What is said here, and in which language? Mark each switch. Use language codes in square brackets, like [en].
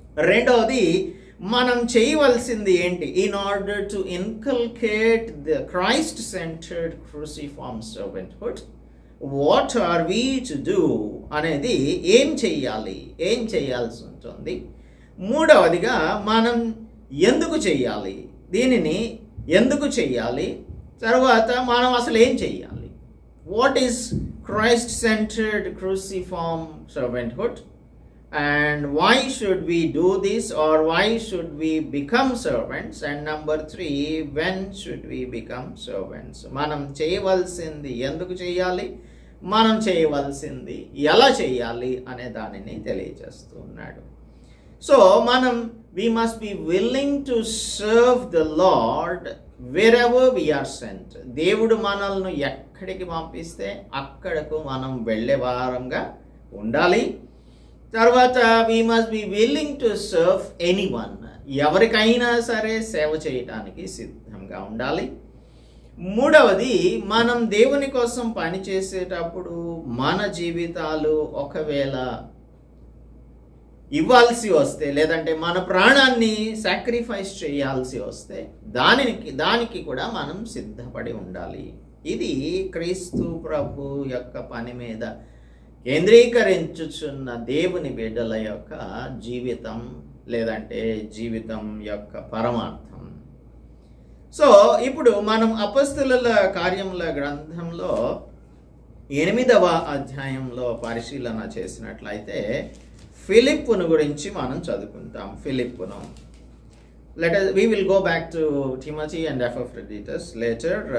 [te] రెండవది, మనం చేయవలసింది ఏంటి? [en] in order to inculcate the Christ centred cruciform servanthood, what are we to do [te] అనేది ఏం చెయ్యాలి, ఏం చేయాల్సి ఉంటుంది. మూడవదిగా, మనం ఎందుకు చెయ్యాలి, దీనిని ఎందుకు చెయ్యాలి, తర్వాత మనం అసలు ఏం చెయ్యాలి. [en] What is Christ centred cruciform servanthood and why should we do this, or why should we become servants, and number 3, when should we become servants. [te] మనం చేయవలసింది ఎందుకు చేయాలి, మనం చేయవలసింది ఎలా చేయాలి అనే దానిని తెలియజేస్తున్నాడు. సో మనం [en] we must be willing to serve the Lord wherever we are sent. [te] దేవుడు మనల్ని ఎక్కడికి పంపిస్తే అక్కడకు మనం వెళ్ళే వారంగా ఉండాలి. తర్వాత [en] we must be willing to serve anyone. [te] ఎవరికైనా సరే సేవ చేయటానికి సిద్ధంగా ఉండాలి. మూడవది, మనం దేవుని కోసం పని చేసేటప్పుడు మన జీవితాలు ఒకవేళ ఇవ్వాల్సి వస్తే, లేదంటే మన ప్రాణాన్ని సాక్రిఫైస్ చేయాల్సి వస్తే దానికి కూడా మనం సిద్ధపడి ఉండాలి. ఇది క్రీస్తు ప్రభు యొక్క పని మీద కేంద్రీకరించుచున్న దేవుని బిడ్డల యొక్క జీవితం, లేదంటే జీవితం యొక్క పరమార్థం. సో ఇప్పుడు మనం అపొస్తలుల కార్యముల గ్రంథంలో 8వ అధ్యాయంలో పరిశీలన చేసినట్లయితే ఫిలిప్పును గురించి మనం చదువుకుంటాం. [en] ఫిలిప్పును we will go back to Timothy and Epaphroditus later.